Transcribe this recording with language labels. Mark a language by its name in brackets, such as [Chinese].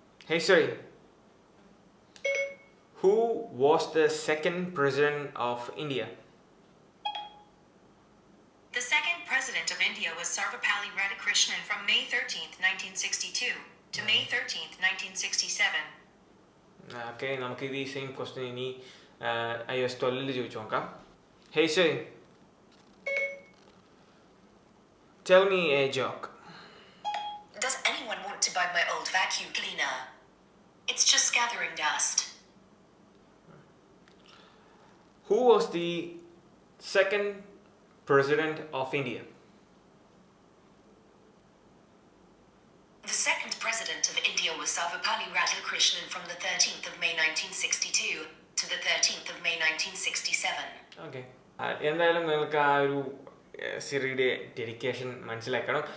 [English] Hey Siri, who was the second president of India? The second president of India was Sarvepalli Radhakrishnan from May 13th, 1962 to May 13th, 1967. [Malayalam] Okay, നമുക്ക് ഇത് ഈ same question ഇനി iOS 12 ചോദിച്ചു നോക്കാം. [English] Hey Siri, tell me a joke. Does anyone want to buy my old vacuum cleaner? It's just gathering dust. Who was the second president of India? The second president of India was Sarvepalli Radhakrishnan from the 13th of May 1962 to the 13th of May 1967. [Malayalam] Okay, എന്തായാലും നിങ്ങൾക്ക് ആ ഒരു സിറിയുടെ dedication മനസ്സിലാക്കണം.